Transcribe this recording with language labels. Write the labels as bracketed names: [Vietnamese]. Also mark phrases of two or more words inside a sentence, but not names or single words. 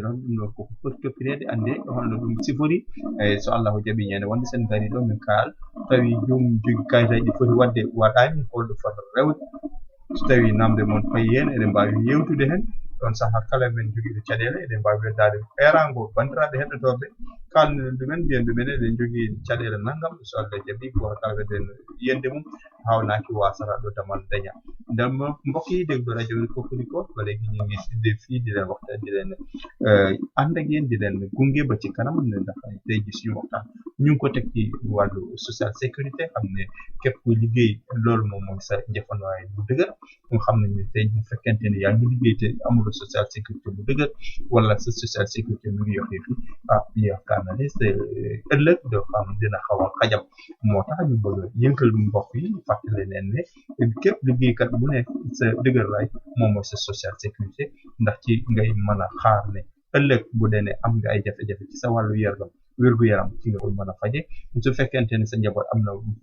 [Fula] noon ɗum ɗo koko foti toppirede ande holno ɗum sifori so Allahu jaaɓi ñande wonde sen gari ɗo min kaal tawi jomum jogi kayitaji ɗi foti wadde waɗani holɗo fota rewde so tawi namde moon fayi hen eɗen mbawi yewtude hen ɗon saaha kala men joguiɗo caɗele eɗen mbawi weddade erango bandiraɓe heɗotoɓe kalnoɗen ɗumen mbiyen ɗumen eɗen jogui caɗele naggam so Allah jaaɓi goto kala wedden yiyande mum hawnaki wasata ɗo damal daña nden [Wolof] mbokk yi déglu radio Kokkori ko [Fula] wala guiñi sidde fii diɗen waxta diɗen [Wolof] anda ak yéen diɗen gunge ba ci kanam ne ndax tey ji suñu waxtaan ñu ngi ko teg ci wàllu [French] social sécurité [Wolof] xam ne képp kuy liggéey loolu moom mooy sa njëfanwaay bu dëgër nga xam ne tey bu fekkente ne yaa ngi liggéey te amul [French] social sécurité [Wolof] bu dëgër wala sa [French] social sécurité [Wolof] mu ngi yoxee fi yaakaar na ne sa ëllëg doo xam dina xaw a xajam moo tax ñu bëgg yënkal mbokk yi fàttali leen ne képp liggéeykat bu nekk sa dëgër laay moom mooy sa [French] social sécurité [Wolof] ndax ci ngay mën a xaar ne ëllëg bu dee ne am nga ay jafe-jafe ci sa wàllu wér-gu-yaram ci nga ko mën a faje su fekkente ne sa njaboot am na